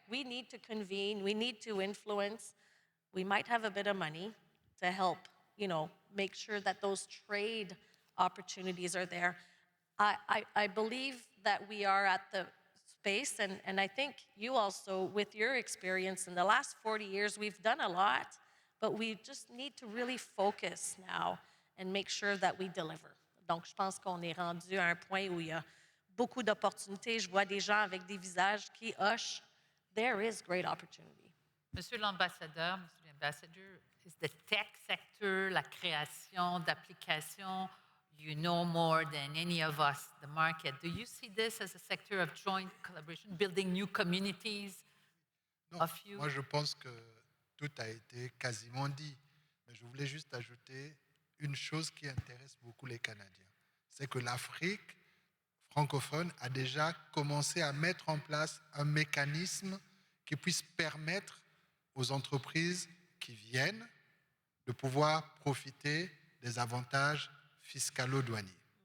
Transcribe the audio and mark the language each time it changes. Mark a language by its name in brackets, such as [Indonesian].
[English] We need to convene, we need to influence. We might have a bit of money to help, make sure that those trade opportunities are there. I believe that we are at the space, and I think you also, with your experience in the last 40 years, we've done a lot, but we just need to really focus now and make sure that we deliver. [French] Donc, je pense qu'on est rendu à un point où il y a beaucoup d'opportunités. Je vois des gens avec des visages qui hochent. [English] There is great opportunity. [French] Monsieur l'ambassadeur, [English] is the tech sector, [French] la création d'applications, [English] you know more than any of us, the market. Do you see this as a sector of joint collaboration, building new communities of you? [French] Moi, je pense que tout a été quasiment dit. Mais je voulais juste ajouter une chose qui intéresse beaucoup les Canadiens. C'est que l'Afrique francophone a déjà commencé à mettre en place un mécanisme qui puisse permettre aux entreprises qui viennent de pouvoir profiter des avantages fiscalo-douaniers.